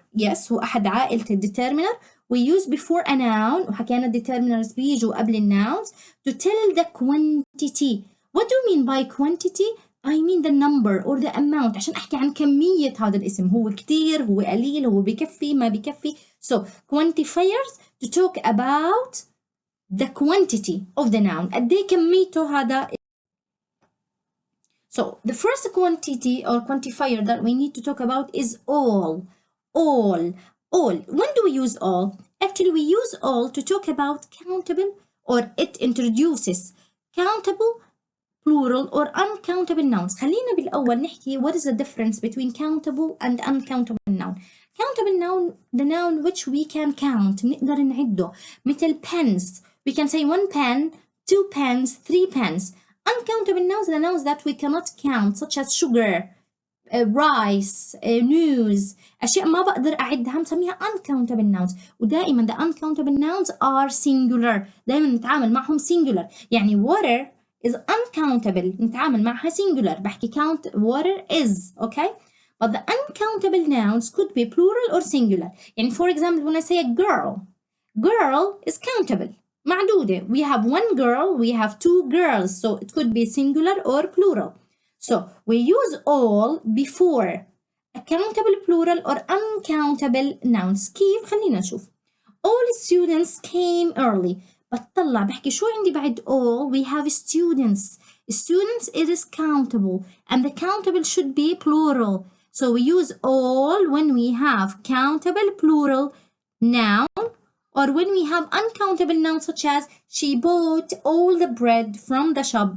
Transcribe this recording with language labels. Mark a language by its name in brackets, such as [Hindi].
[Arabic] Yes, هو أحد عائلة الdeterminer. [English] We use before a noun [Arabic] وحكينا [English] determiners [Arabic] بيجوا قبل الnouns [English] to tell the quantity. What do you mean by quantity? I mean the number or the amount [Arabic] عشان أحكي عن كمية هذا الاسم. هو كتير، هو قليل، هو بكفي، ما بكفي. [English] So quantifiers to talk about the quantity of the noun. [Arabic] قد إيه كميته هذا. [English] So the first quantity or quantifier that we need to talk about is all. All. When do we use all? Actually, we use all to talk about countable, or it introduces countable, plural, or uncountable nouns. [Arabic] خلينا بالأول نحكي [English] what is the difference between countable and uncountable noun. Countable noun, the noun which we can count, [Arabic] نقدر نعده. [English] مثل pens. We can say 1 pen, 2 pens, 3 pens. Uncountable nouns, the nouns that we cannot count, such as sugar, rice, news. [Arabic] أشياء ما بقدر أعدها بنسميها uncountable nouns. [English] ودائما the uncountable nouns are singular. [Arabic] دائما نتعامل معهم singular. [English] يعني water is uncountable. [Arabic] نتعامل معها singular. [English] بحكي count water is. Okay? But the uncountable nouns could be plural or singular. يعني for example, when I say a girl is countable. [Arabic] معدودة. [English] We have 1 girl, we have 2 girls. So it could be singular or plural. So we use all before a countable plural or uncountable nouns. [Arabic] كيف؟ خلينا نشوف. [English] All students came early. [Arabic] بطلع بحكي شو عندي بعد all? [English] We have students. Students it is countable and the countable should be plural. So we use all when we have countable plural noun or when we have uncountable nouns such as she bought all the bread from the shop.